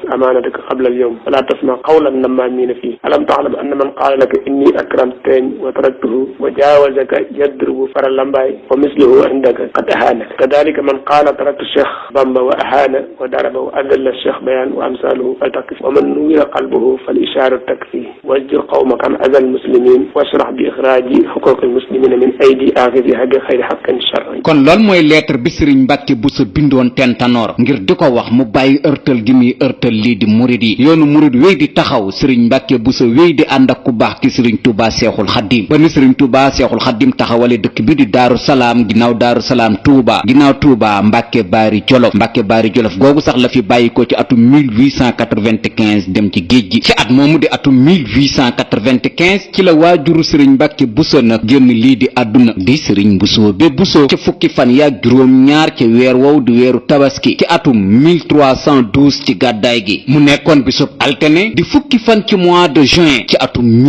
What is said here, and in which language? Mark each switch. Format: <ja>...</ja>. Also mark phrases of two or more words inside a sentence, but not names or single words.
<ar>أمانتك قبل اليوم فلا تسمع قول النمامين فيه ألم تعلم أن من قال لك إني أكرمتني وتركته وجاوزك يضرب فرلمباي ومثله عندك قد أهانك كذلك من قال تركت الشيخ بامبا وأهان وضرب وأذل الشيخ بيان وأمثاله فلتقف ومن نوير قلبه فالإشارة تكفي واجر قومك عن أذى المسلمين واشرح بإخراج حقوق المسلمين من أيدي آخذها بخير حق شرعي.</ar> <wo>kon loolu mooy lettre bi Serigne Mbacke Bousso bindoon Tentanoor ngir di ko wax mu bàyyi ërtal gi muy ërtal lii di murid yi yoonu murid wéy di taxaw Serigne Mbacke Bousso wéy di ànd ak ku baax ki Serigne Touba Seexul Xaddim ba ni Serigne Touba Seexul Xaddim taxawale dëkk bi di Daaru Salaam ginnaaw Daaru Salaam Touba ginnaaw Touba Mbacke Bari Jolof googu sax la fi bàyyi ko ci atum 1895 dem ci géej gi ci at moomu di atum 1895 ci la waajuru Serigne Mbacke Bousso nag génn lii di àdduna di Serigne Mbusoobe Bousso ci fukki fan yaak juróom ñaar ci weer wow di weeru tabaski ci atum 1312 ci gàddaay gi mu nekkoon bisub altene di fukki fan ci</wo> <fr>mois de juin</fr> <wo>ci atum</wo>